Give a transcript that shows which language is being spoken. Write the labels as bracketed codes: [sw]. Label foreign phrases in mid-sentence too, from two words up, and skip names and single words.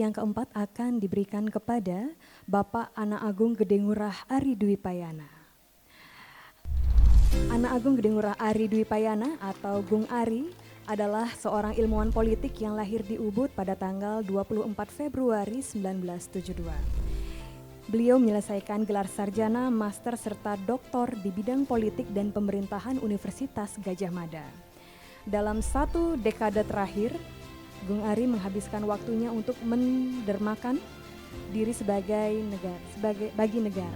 [id] yang keempat akan diberikan kepada Bapak Ana Agung Gede Ngurah Ari Dwi Payana. Ana Agung Gede Ngurah Ari Dwi Payana atau Gung Ari adalah seorang ilmuwan politik yang lahir di Ubud pada tanggal 24 Februari 1972. Beliau menyelesaikan gelar sarjana, master, serta doktor di bidang politik dan pemerintahan Universitas Gadjah Mada. Dalam 1 dekade terakhir, Gung Ari menghabiskan waktunya untuk mendermakan diri bagi negara.